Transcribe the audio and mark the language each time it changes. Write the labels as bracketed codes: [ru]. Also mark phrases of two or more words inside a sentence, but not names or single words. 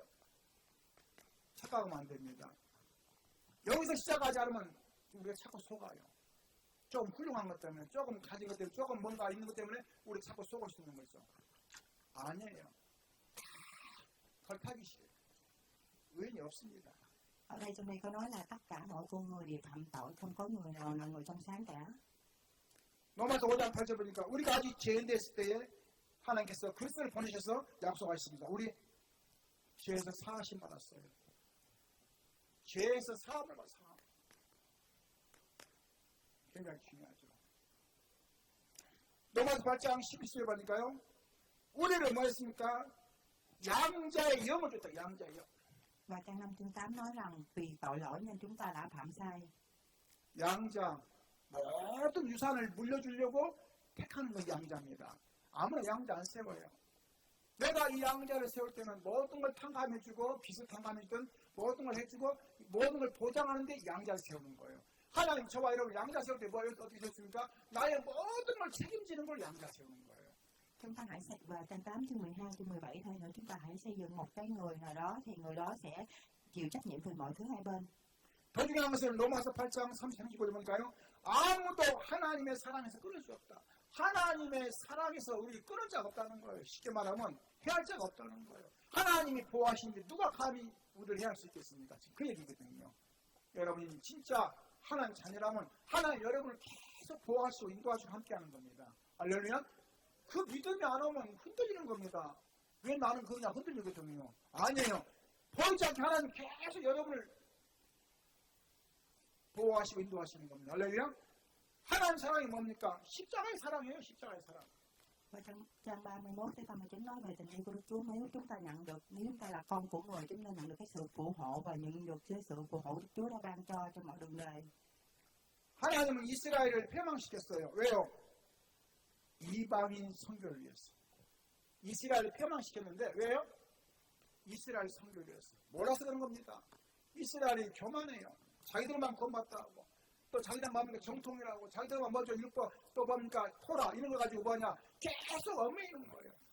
[ko] 착각하면 안 됩니다. 여기서 시작하지 않으면 우리가 자꾸 속아요. 조금 훌륭한 것 때문에, 조금 가진 것 때문에, 조금 뭔가 있는 것 때문에 우리 자꾸 속을 수 있는 거죠. 아니에요. 걸타기시에요. 의인이 없습니다. [vi] Ở đây trong đây có nói là tất cả mọi con người đều phạm tội, không có người nào là người trong sáng cả. [ko] 로마서 5장 8절 보니까 우리가 아직 죄인 됐을 때에 하나님께서 그리스도를 보내셔서 약속하십니다. 우리 죄에서 사하심 받았어요. 죄에서 사함을 받았어요. 굉장히 중요하죠. 로마서 8장 11절에 보니까요. 우리를 뭐 했습니까? 양자의 영을 줬다. 양자의 영. [vi] Và trang 5 chương 8 nói rằng vì tội lỗi nên chúng ta đã phạm sai. [ko] 양자. 모든 유산을 물려주려고 택하는 건 양자입니다. 아무나 양자 안 세워요. 내가 이 양자를 세울 때는 모든 걸 탕감해주고 빚을 탕감해주든 모든 걸 해주고 모든 걸 보장하는데 양자를 세우는 거예요. 하나님 저와 여러분 양자 세울 때 뭐 어떻게 세웠습니까? 나의 모든 걸 책임지는 걸 양자 세우는 거예요. [vi] Chúng ta hãy xây vào trang 8 chương 12 chương 17 thôi nữa chúng ta hãy xây dựng một cái người nào đó thì người đó sẽ chịu trách nhiệm về mọi thứ hai bên. [ko] 더 중요한 것은 로마서 8장 35절에 보니까요. 아무도 하나님의 사랑에서 끊을 수 없다. 하나님의 사랑에서 우리 끊을 자가 없다는 거예요. 쉽게 말하면 해할 자가 없다는 거예요. 하나님이 보호하시는데 누가 감히 우리를 해할 수 있겠습니까? 지금 그 얘기거든요. 여러분이 진짜 하나님 자녀라면 하나님 여러분을 계속 보호하시고 인도하시고 함께하는 겁니다. 알렐루야? 그 믿음이 안 오면 흔들리는 겁니다. 왜 나는 그냥 흔들리거든요. 아니에요. 보이지 않게 하나님 계속 여러분을 보호하시고 인도하시는 겁니다. 할렐루야. 하나님 사랑이 뭡니까? 십자가의 사랑이에요. 십자가의 사랑. [vi] Và trong trang 31 tới 39 nói về tình yêu của Đức Chúa. Nếu chúng ta nhận được, nếu chúng ta là con của người, chúng ta nhận được cái sự phù hộ và nhận được cái sự phù hộ Đức Chúa đã ban cho trong mọi đường đời. [ko] 하나님은 이스라엘을 패망시켰어요. 왜요? 이방인 선교를 위해서. 이스라엘을 패망시켰는데 왜요? 이스라엘 선교를 위해서. 몰라서 그런 겁니다. 이스라엘이 교만해요. 자기들만 구원받다고 또 자기들 뭡니까 정통이라고 자기들만 먼저 율법 또 뭡니까 토라 이런 거 가지고 뭐하냐 계속 얽매이는 거예요.